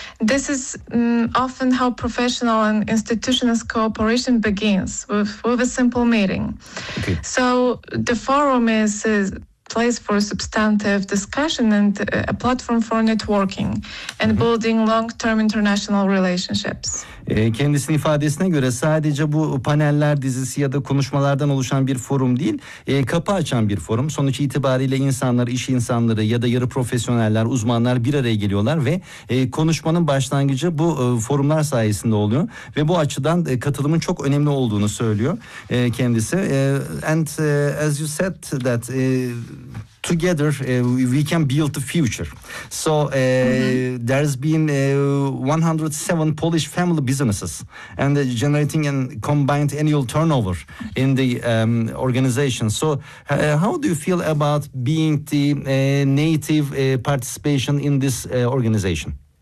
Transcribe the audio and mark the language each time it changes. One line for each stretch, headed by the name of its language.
English: This is often how professional and institutional cooperation begins, with a simple meeting. So the forum is a place for substantive discussion and a platform for networking and building long-term international relationships.
Turkish: Kendisinin ifadesine göre sadece bu paneller dizisi ya da konuşmalardan oluşan bir forum değil, kapı açan bir forum. Sonuç itibariyle insanlar, iş insanları ya da yarı profesyoneller, uzmanlar bir araya geliyorlar ve konuşmanın başlangıcı bu forumlar sayesinde oluyor. Ve bu açıdan katılımın çok önemli olduğunu söylüyor kendisi.
English: And as you said that... Together we can build the future. So there's been 107 Polish family businesses and generating a combined annual turnover in the organization. So how do you feel about being the native participation in this organization?